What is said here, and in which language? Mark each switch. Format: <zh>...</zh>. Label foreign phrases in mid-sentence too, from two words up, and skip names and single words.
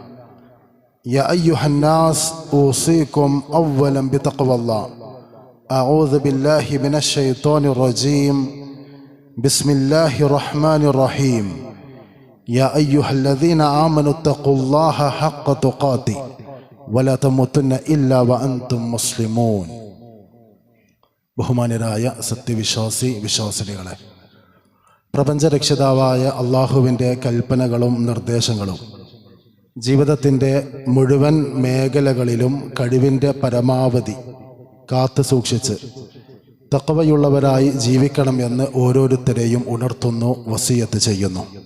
<ar>يا أيها الناس أوصيكم أولا بتقوى الله أعوذ بالله من الشيطان الرجيم بسم الله الرحمن الرحيم يا أيها الذين آمنوا اتقوا الله حق تقاته ولا تموتن إلا وأنتم مسلمون</ar> <ml>ബഹുമാന്യരായ വിശ്വാസിനികളെ, പ്രപഞ്ചരക്ഷിതാവായ അള്ളാഹുവിൻ്റെ കൽപ്പനകളും നിർദ്ദേശങ്ങളും ജീവിതത്തിൻ്റെ മുഴുവൻ മേഖലകളിലും കഴിവിൻ്റെ പരമാവധി കാത്തു സൂക്ഷിച്ച് തഖ്വയുള്ളവരായി ജീവിക്കണം എന്ന് ഓരോരുത്തരെയും ഉണർത്തുന്നു, വസിയത്ത് ചെയ്യുന്നു.</ml>